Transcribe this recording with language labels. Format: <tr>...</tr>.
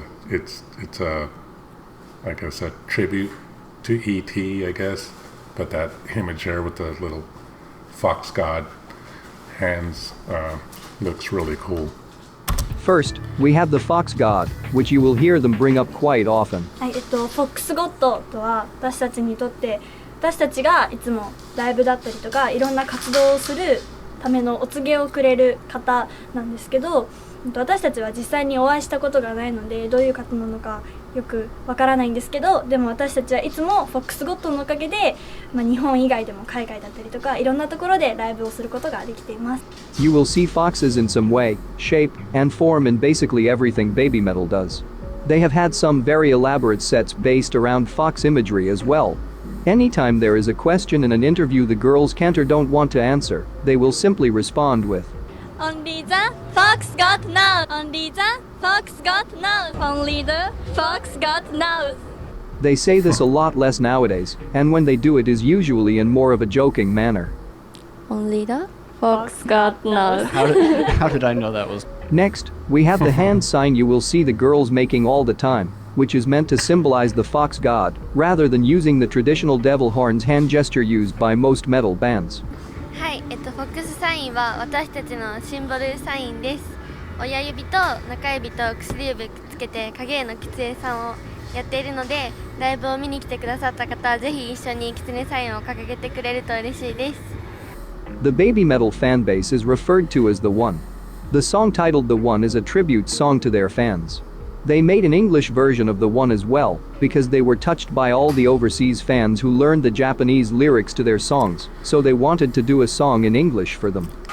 <en>It's a, I guess, a tribute to E.T., I guess. But that image there with the little fox god hands looks really cool. First, we have the Fox God, which you will hear them bring up quite often.</en> <ja>はい、フォックスゴッドとは私たちにとって私たちがいつもライブだったりとかいろんな活動をするためのお告げをくれる方なんですけど、私たちは実際にお会いしたことがないのでどういう方なのかよくわからないんですけど、でも私たちはいつもフォックスゴッドのおかげで、日本以外でも海外だったりとかいろんなところでライブをすることができています。</ja> <en>You will see foxes in some way, shape, and form in basically everything BabyMetal does. They have had some very elaborate sets based around fox imagery as well. Anytime there is a question in an interview the girls can't or don't want to answer, they will simply respond with Only the fox got now. Only the fox got now. Only the fox got now. They say this a lot less nowadays, and when they do it is usually in more of a joking manner. Only the fox got now. How did I know that was? Next, we have the hand sign you will see the girls making all the time, which is meant to symbolize the fox god, rather than using the traditional devil horns hand gesture used by most metal bands.</en> <ja>はい、フォックスサインは私たちのシンボルサインです。親指と中指と薬指くっつけて影絵のキツネさんをやっているので、ライブを見に来てくださった方はぜひ一緒にキツネサインを掲げてくれると嬉しいです。</ja> <en>The BabyMetal fanbase is referred to as The One. The song titled The One is a tribute song to their fans. They made an English version of The One as well, because they were touched by all the overseas fans who learned the Japanese lyrics to their songs, so they wanted to do a song in English for them.</en>